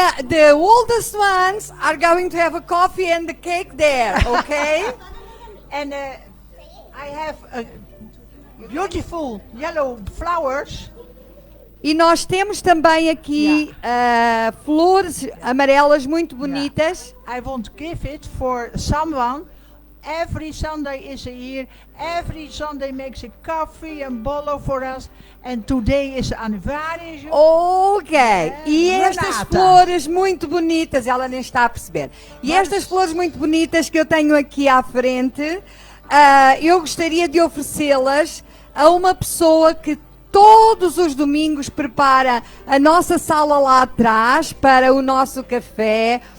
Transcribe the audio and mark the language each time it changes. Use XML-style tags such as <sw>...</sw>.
<en>The oldest ones are going to have a coffee and the cake there, okay? And I have beautiful yellow flowers.</en> <pt>E nós temos também aqui flores amarelas muito bonitas.</pt> <en>I want to give it for someone. Every Sunday is here. Every Sunday makes a coffee and bolo for us. And today is the anniversary.</en> <pt>Ok. E estas Renata. flores muito bonitas, ela nem está a perceber. E estas flores muito bonitas que eu tenho aqui à frente, eu gostaria de oferecê-las a uma pessoa que todos os domingos prepara a nossa sala lá atrás para o nosso café.</pt>